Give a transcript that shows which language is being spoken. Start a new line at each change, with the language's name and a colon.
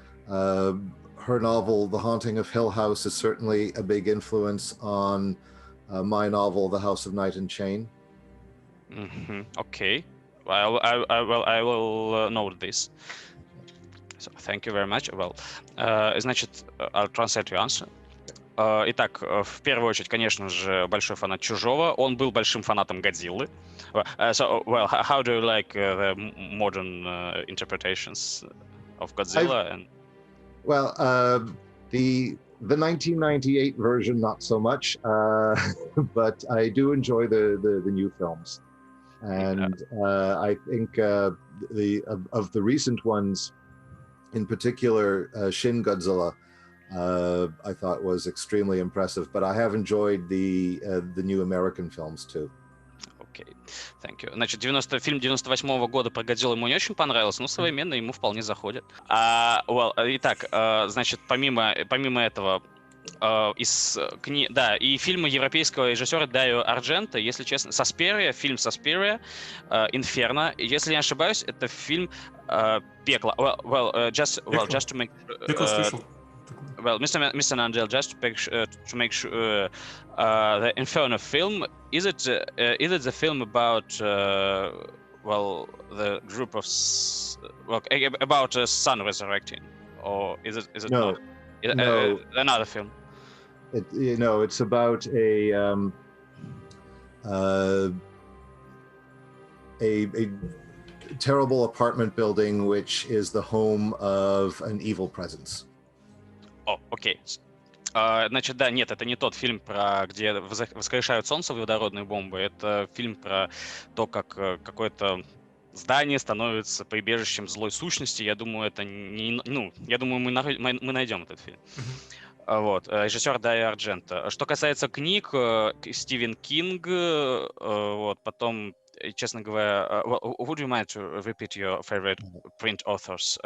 English: Her novel, The Haunting of Hill House, is certainly a big influence on my novel, The House of Night and Chain. Okay. Well, I will note this. So, thank you very much. Well,
Russian: значит,
English: I'll translate your answer.
Russian: Итак, в первую очередь, конечно же, большой фанат Чужого. Он был большим фанатом Годзиллы.
English: So, how do you like the modern interpretations of Godzilla? Well, the 1998 version, not so much, but I do enjoy the new films. And I think of the recent ones, in particular, Shin Godzilla, I thought was extremely impressive. But I have enjoyed the new American films too. Окей, thank you.
Russian: Значит, фильм 98-го года про Годзиллу ему не очень понравился, но современный ему вполне заходит. Итак, значит, помимо этого, из книг, да, и фильмы европейского режиссера Дарио Ардженто, если честно, фильм Suspiria, Inferno, если не ошибаюсь, это фильм Пекло.
English: Just to make Mr. Annandale, just to make sure, the Inferno film, is it the film about the group of about a sun resurrecting, or is it no, not? No. Another film. It's about a terrible apartment building which is the home of an evil presence.
Russian: Окей. Значит, да, нет, это не тот фильм, где воскрешают солнце водородной бомбы. Это фильм про то, как какое-то здание становится прибежищем злой сущности. Я думаю, я думаю, мы найдем этот фильм. Вот, режиссер Дарио Ардженто. Что касается книг, Стивен Кинг, вот, потом, честно говоря,
English: would you mind to repeat your favorite print authors?